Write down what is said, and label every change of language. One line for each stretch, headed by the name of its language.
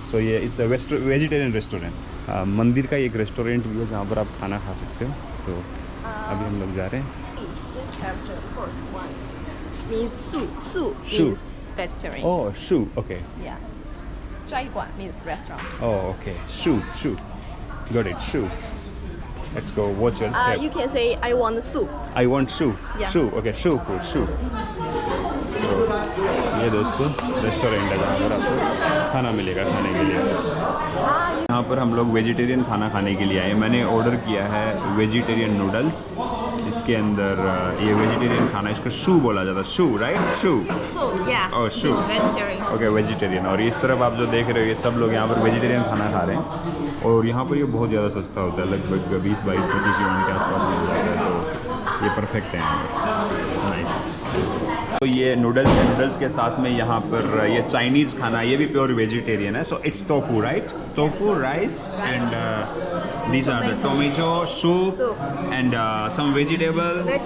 Hindi: सो ये
English: It's a vegetarian restaurant.
Hindi: मंदिर का एक रेस्टोरेंट भी है जहाँ पर आप खाना खा सकते हो। तो अभी हम लोग जा रहे हैं।
English: This character, first one, means su. Su Shu. means vegetarian. Oh, Shu. Okay. Yeah. 斋馆 means restaurant. Oh, okay. Shu. Got it. Shu. Let's go. Watch your step. You can say I want soup. I want Shu. Yeah. Shu. Okay. Shu food. Shu.
Hindi: So, ये दोस्तों restaurant है जहाँ पर आपको खाना मिलेगा खाने के लिए। यहाँ पर हम लोग वेजिटेरियन खाना खाने के लिए आए। मैंने ऑर्डर किया है वेजिटेरियन नूडल्स। इसके अंदर ये वेजिटेरियन खाना, इसको शू बोला जाता है।
English: शू राइट? शू। Soup, yeah. Oh, Shu. Means vegetarian. Okay vegetarian.
Hindi: और इस तरफ आप जो देख रहे हो ये सब लोग यहाँ पर वेजिटेरियन खाना खा रहे हैं। और यहाँ पर ये बहुत ज़्यादा सस्ता होता है, लगभग 20-22-25 युआन के आसपास मिल जाता है। तो ये परफेक्ट है। नाइस। तो ये नूडल्स है, नूडल्स के साथ में यहाँ पर ये चाइनीज़ खाना, ये भी प्योर वेजिटेरियन है।
English: So it's tofu right? Tofu rice and these are the tomato soup and some vegetable,